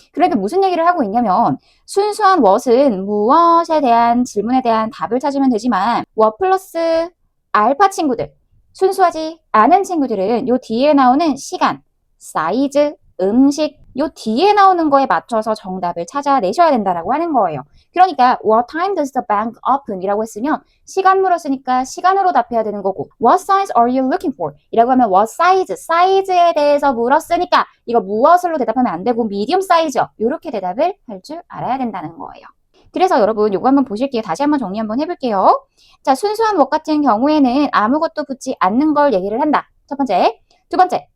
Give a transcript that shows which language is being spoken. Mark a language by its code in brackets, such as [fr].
[ko] 그러니까 무슨 얘기를 하고 있냐면 순수한 what은 무엇에 대한 질문에 대한 답을 찾으면 되지만 what 플러스 알파 친구들, 순수하지 않은 친구들은 요 뒤에 나오는 시간, 사이즈, 음식 요 뒤에 나오는 거에 맞춰서 정답을 찾아내셔야 된다라고 하는 거예요. 그러니까 [en] what time does the bank open? [ko] 이라고 했으면 시간 물었으니까 시간으로 답해야 되는 거고 [en] what size are you looking for? [ko] 이라고 하면 what size? 사이즈에 대해서 물었으니까 이거 무엇으로 대답하면 안 되고 medium size요. 이렇게 대답을 할 줄 알아야 된다는 거예요. 그래서 여러분 요거 한번 보실게요. 다시 한번 정리 한번 해볼게요. 자, 순수한 what 같은 경우에는 아무것도 붙지 않는 걸 얘기를 한다. 첫 번째. 두 번째.